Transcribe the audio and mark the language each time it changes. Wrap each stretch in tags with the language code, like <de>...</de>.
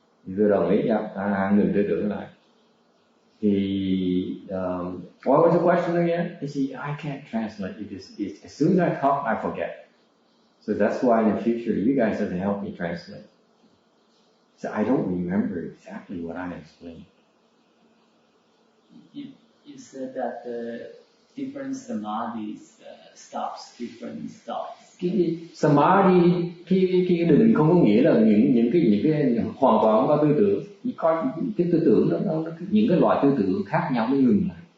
<vi>Thì tôi đồng ý nha, A Hán ngừng tư tưởng lại.</vi> <en>Thì what was the question again? You see, I can't translate it. It's as soon as I talk, I forget. So that's why in the future, you guys have to help me translate. So I don't remember exactly what I explained. You said that the different samadhis stops different thoughts.</en> <vi>Cái samadhi, cái định không có nghĩa là những cái hoàn toàn không có tư tưởng. Chỉ có cái tư tưởng nó những cái loại tư tưởng khác nhau mới ngừng lại.</vi>